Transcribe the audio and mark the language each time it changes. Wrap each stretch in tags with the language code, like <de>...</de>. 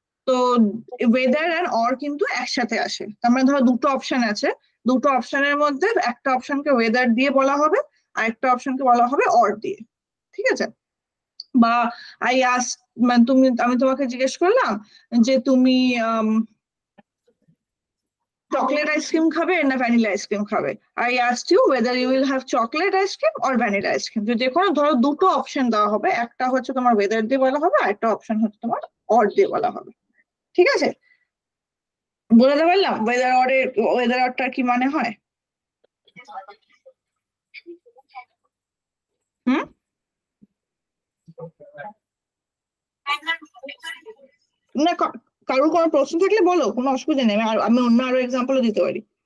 <bn>তো whether and or কিন্তু একসাথে আসে। তার মানে ধরো দুটো অপশন আছে, দুটো অপশনের মধ্যে একটা অপশনকে whether দিয়ে বলা হবে আর একটা অপশনকে বলা হবে or দিয়ে, ঠিক আছে? বা মানে আমি তোমাকে জিজ্ঞেস করলাম যে তুমি চকলেট আইসক্রিম খাবে না ভ্যানিলা আইসক্রিম খাবে।</bn> <en>I asked you whether you will have chocolate ice cream or vanilla ice cream।</en> <bn>যে কোনো ধরো দুটো অপশন দেওয়া হবে, একটা হচ্ছে তোমার ওয়েদার দিয়ে বলা হবে আর একটা অপশন হচ্ছে তোমার অর দিয়ে বলা হবে, ঠিক আছে? বলে পারলাম ওয়েদার অরটার কি মানে হয়? হুম, না কারোর কোনো প্রশ্ন থাকলে বলো, কোনো অসুবিধা নেই, আমি অন্য আরো এক্সাম্পলও দিতে পারি।</bn>